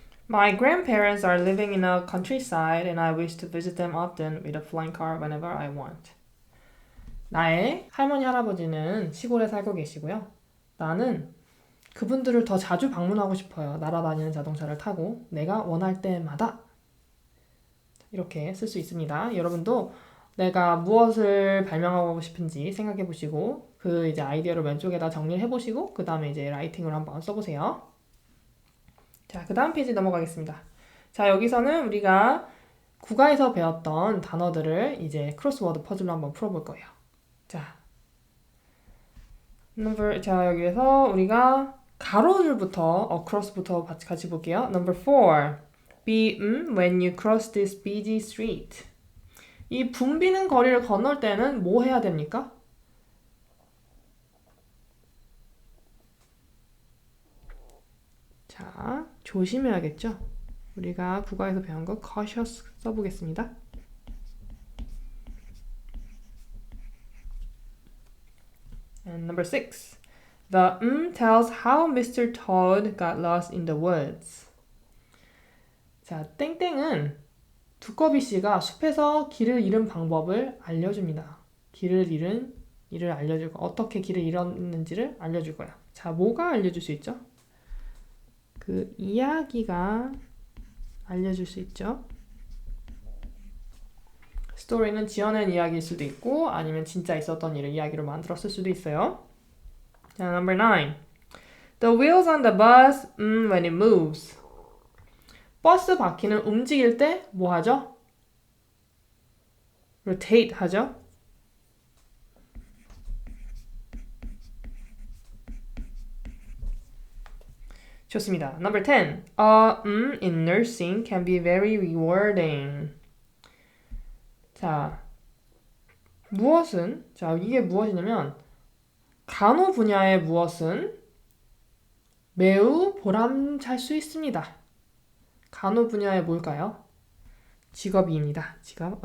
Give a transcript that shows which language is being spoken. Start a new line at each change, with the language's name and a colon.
English: My grandparents are living in a countryside and I wish to visit them often with a flying car whenever I want.
Korean: 나의 할머니, 할아버지는 시골에 살고 계시고요. 나는 그분들을 더 자주 방문하고 싶어요. 날아다니는 자동차를 타고 내가 원할 때마다. 이렇게 쓸 수 있습니다. 여러분도 내가 무엇을 발명하고 싶은지 생각해 보시고 그 이제 아이디어를 왼쪽에다 정리를 해 보시고 그 다음에 이제 라이팅으로 한번 써보세요. 자, 그 다음 페이지 넘어가겠습니다. 자, 여기서는 우리가 국어에서 배웠던 단어들을 이제 크로스워드 퍼즐로 한번 풀어볼 거예요. 자, 여기에서 우리가 가로줄부터 across부터 같이 볼게요.
English: Number 4. Be when you cross this busy street.
Korean: 이 붐비는 거리를 건널 때는 뭐 해야 됩니까? 자, 조심해야겠죠? 우리가 국어에서 배운 거 cautious 써보겠습니다.
English: And number 6. The tells how Mr. Toad got lost in the woods.
Korean: 자, 땡땡은 두꺼비 씨가 숲에서 길을 잃은 방법을 알려줍니다. 길을 알려줄 거야. 어떻게 길을 잃었는지를 알려줄 거야. 자, 뭐가 알려줄 수 있죠? 그 이야기가 알려줄 수 있죠. 스토리는 지어낸 이야기일 수도 있고 아니면 진짜 있었던 일을 이야기로 만들었을 수도 있어요.
English: 자, number 9. The wheels on the bus when it moves.
Korean: 버스 바퀴는 움직일 때 뭐 하죠? rotate 하죠. 좋습니다.
English: Number 10. In nursing can be very rewarding.
Korean: 자, 자, 이게 무엇이냐면 간호 분야의 무엇은 매우 보람찰 수 있습니다. 간호 분야의 뭘까요? 직업입니다. 직업.